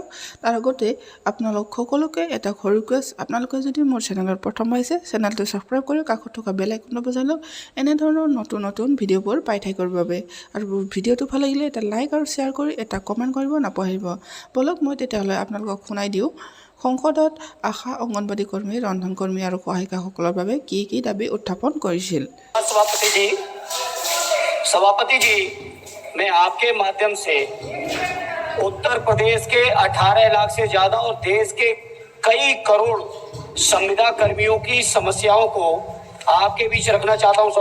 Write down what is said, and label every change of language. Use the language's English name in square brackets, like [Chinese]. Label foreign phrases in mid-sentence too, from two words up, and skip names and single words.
[Assamese] তাৰ আগতে আপোনালোক সকলোকে এটা সৰু ৰিকুৱেষ্ট, আপোনালোকে যদি মোৰ চেনেলত প্ৰথম আহিছে চেনেলটো ছাবস্ক্ৰাইব কৰি কাষত থকা বেল আইকনটো বজাই লওক এনেধৰণৰ নতুন ভিডিঅ'বোৰ পাই থাকিবৰ বাবে। আৰু ভিডিঅ'টো ভাল লাগিলে এটা লাইক আৰু শ্বেয়াৰ কৰি এটা কমেণ্ট কৰিব নাপাহৰিব। বলক মই তেতিয়াহ'লে আপোনালোকক শুনাই দিওঁ সংসদত আশা অংগনবাদী কৰ্মী, ৰন্ধন কৰ্মী আৰু সহায়িকাসকলৰ বাবে কি দাবী উত্থাপন কৰিছিল। [Hindi] सभापति जी, मैं आपके माध्यम से उत्तर प्रदेश के 18 लाख से ज्यादा और देश के कई करोड़ संविदा कर्मियों की समस्याओं को आपके बीच रखना चाहता हूं।